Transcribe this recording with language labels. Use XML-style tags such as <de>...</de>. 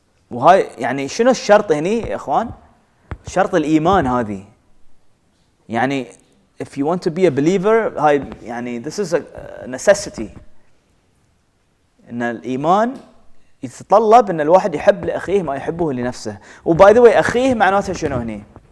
<ar>وهاي يعني شنو الشرط هني يا إخوان؟ شرط الإيمان هذه. يعني</ar> <en>if you want to be a believer</en> <ar>هاي يعني</ar> <en>this is a necessity.</en> <ar>إن الإيمان يتطلب إن الواحد يحب لأخيه ما يحبه لنفسه.</ar> <en>وباي the way</en> <ar>أخيه معناته شنو هني؟</ar>